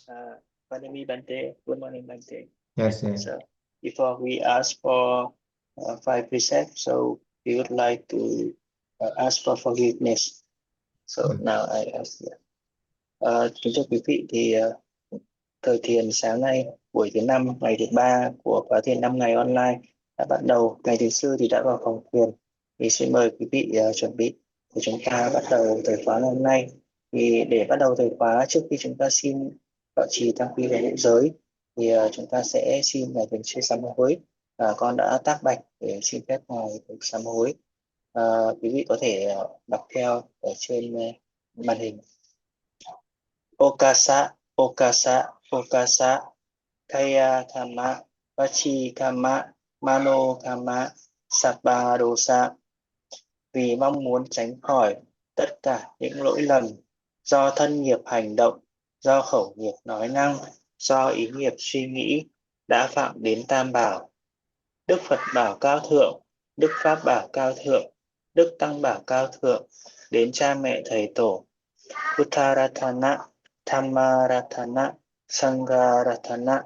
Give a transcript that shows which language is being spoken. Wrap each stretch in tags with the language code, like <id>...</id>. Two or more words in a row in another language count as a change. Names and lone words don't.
<pi>Vanami Bante,</pi> <en>good morning Bante. Yes, yes. So before we ask for 5 precepts, so we would like to ask for forgiveness. So now I ask you.</en> <vi>Kính thưa quý vị, thì thời thiền sáng nay, buổi thứ 5, ngày thứ 3 của khóa thiền 5 ngày online đã bắt đầu. Ngày thứ tư thì đã vào phòng thiền. Thì xin mời quý vị chuẩn bị để chúng ta bắt đầu thời khóa ngày hôm nay. Thì để bắt đầu thời khóa, trước khi chúng ta xin bảo trì tam quy và ngũ giới, thì chúng ta sẽ xin ngài thiền sư sám hối. Con đã tác bạch để xin phép ngài sám hối. Quý vị có thể đọc theo ở trên màn hình.</vi> <pi>Okasa, Okasa, Okasa, Kaya Kama, Vachi Kama, Mano Kama, Sabba Dosa.</pi> <vi>Vì mong muốn tránh khỏi tất cả những lỗi lầm do thân nghiệp hành động, do khẩu nghiệp nói năng, do ý nghiệp suy nghĩ đã phạm đến Tam Bảo. Đức Phật bảo cao thượng, Đức Pháp bảo cao thượng, Đức Tăng bảo cao thượng, đến cha mẹ thầy tổ,</vi> <pi>Uttaratana, Thammaratana, Sangharatana.</pi>